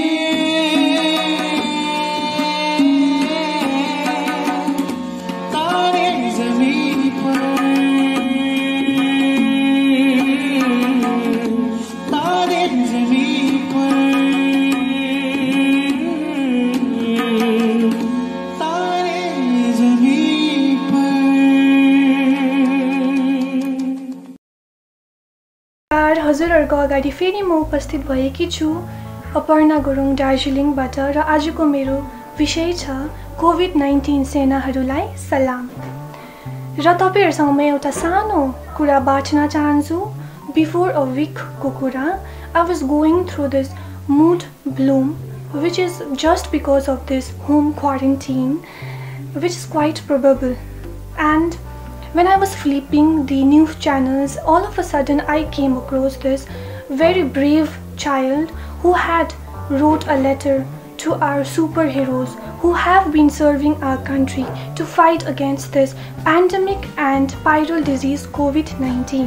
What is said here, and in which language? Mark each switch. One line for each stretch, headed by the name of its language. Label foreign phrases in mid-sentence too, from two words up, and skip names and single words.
Hindi: तारे जमीन पर, तारे जमीन पर, तारे जमीन पर।
Nepali: हजुरहरूको अगाडि फेरि म उपस्थित भएकी छु अपर्णा गुरुङ दार्जिलिङबाट र आजको मेरो विषय छ कोभिड-19 सेनाहरूलाई सलाम। र तपाईहरुसँग म एउटा सानो कुरा बाँड्न चाहन्छु।
English: before a weekको
Nepali: कुरा,
English: I was going through this mood bloom which is just because of this home quarantine, which is quite probable. And when I was flipping the news channels, all of a sudden I came across this very brave child who had wrote a letter to our superheroes who have been serving our country to fight against this pandemic and viral disease COVID-19.